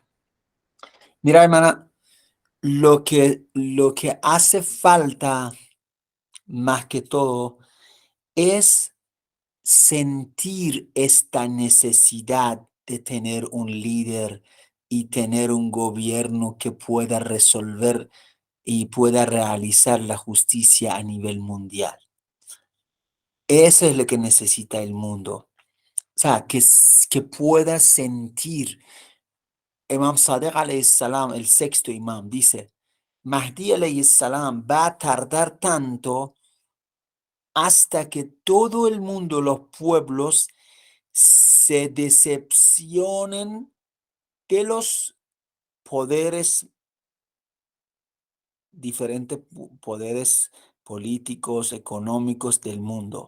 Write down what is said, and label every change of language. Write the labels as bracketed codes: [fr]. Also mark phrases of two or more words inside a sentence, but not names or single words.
[es] Mira, hermana, lo que hace falta más que todo es sentir esta necesidad de tener un líder y tener un gobierno que pueda resolver y pueda realizar la justicia a nivel mundial. Eso es lo que necesita el mundo. O sea, que pueda sentir. Imam Sadiq [ar] عليه السلام, [es] el sexto imam, dice, Mahdi [ar] عليه السلام [es] va a tardar tanto hasta que todo el mundo, los pueblos, se decepcionen de los poderes, diferentes poderes políticos, económicos del mundo.